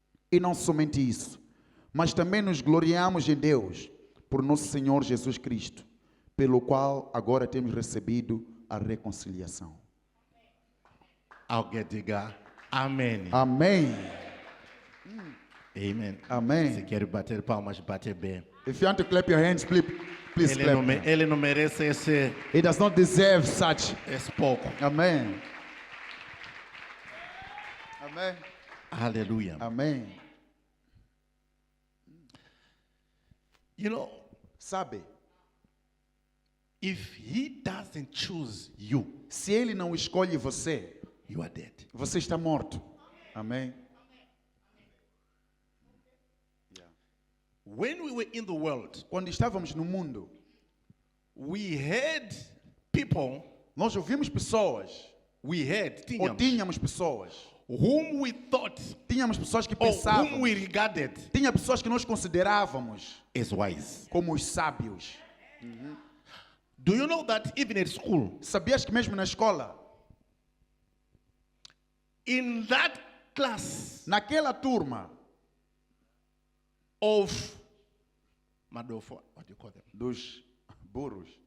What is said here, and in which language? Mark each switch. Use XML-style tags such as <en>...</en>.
<pt>E não somente isso, mas também nos gloriamos em Deus, por nosso Senhor Jesus Cristo, pelo qual agora temos recebido a reconciliação. Alguém diga amém. Amém.</pt> <en>Amen.</en> <pt>Amém. Se quer bater palmas, bater bem.</pt> <en>If you want to clap your hands, please</en> <pt>Ele</pt> <en>clap.</en> <pt>não, ele não merece esse</pt> <en>He does not deserve such.</en> <pt>pouco.</pt> <en>Amen. Amen.</en> <pt>Aleluia. Amém.</pt> <en>You know,</en> <pt>Sabe,</pt> <en>if he doesn't choose you,</en> <pt>se ele não escolhe você,</pt> <en>you are dead.</en> <pt>você está morto. Amém.</pt> <en>When we were in the world,</en> <pt>Quando estávamos no mundo,</pt> <en>we had people,</en> <pt>nós ouvimos pessoas, ou tínhamos pessoas,</pt> <en>whom we thought,</en> <pt>tínhamos pessoas que</pt> <en>or whom</en> <pt>pensavam,</pt> <en>we regarded</en> <pt>tinha pessoas que nós considerávamos</pt> <en>as wise.</en> <pt>como os sábios.</pt> <en>Do you know that even at school,</en> <pt>Sabias que mesmo na escola,</pt> <en>in that class</en> <pt>naquela turma</pt> <en>of Madofo, what do you call them?</en> <pt>dos burros,</pt>